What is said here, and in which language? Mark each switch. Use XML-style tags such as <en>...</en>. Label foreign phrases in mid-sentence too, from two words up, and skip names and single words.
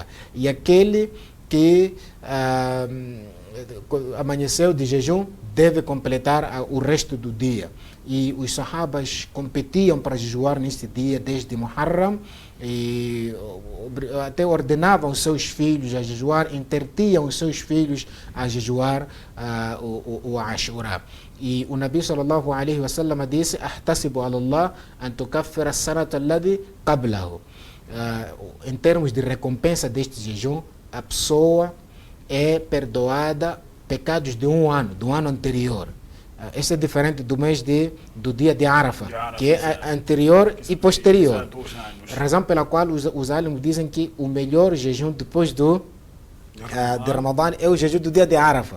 <pt>E aquele que amanheceu de jejum deve completar o resto do dia. E os sahabas competiam para jejuar neste dia desde Muharram, e até ordenavam os seus filhos a jejuar, intertiam os seus filhos a jejuar o Ashura. E o Nabi</pt> <ar>صلى الله عليه وسلم disse: "أحتسب على الله أن تكفر السنة التي قبله."</ar> <pt>Em termos de recompensa deste jejum, a pessoa é perdoada pecados de um ano, do ano anterior. Este é diferente do dia de Arafah, que é anterior e posterior. Razão pela qual os alimos dizem que o melhor jejum depois de Ramadã é o jejum do dia de Arafah.</pt>